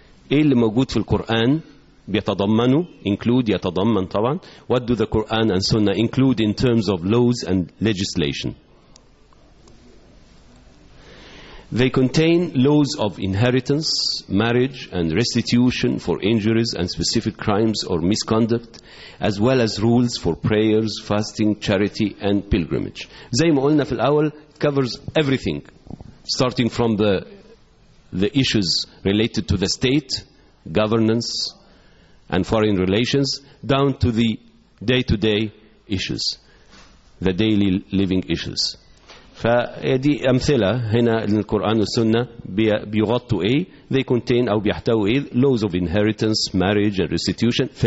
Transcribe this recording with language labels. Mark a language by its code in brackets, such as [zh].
[ar] إيه اللي موجود في القرآن بيتضمنه include يتضمن طبعا. [en] What do the Quran and Sunnah include in terms of laws and legislation? They contain laws of inheritance, marriage and restitution for injuries and specific crimes or misconduct, as well as rules for prayers, fasting, charity and pilgrimage. [ar] زي ما قلنا في الأول [en] covers everything starting from the issues related to the state, governance and foreign relations down to the day-to-day issues, the daily living issues. [ar] فدي أمثلة هنا للقرآن والسنة بيغطوا إيه. [en] They contain [ar] أو بيحتوى إيه [en] laws of inheritance, marriage and restitution.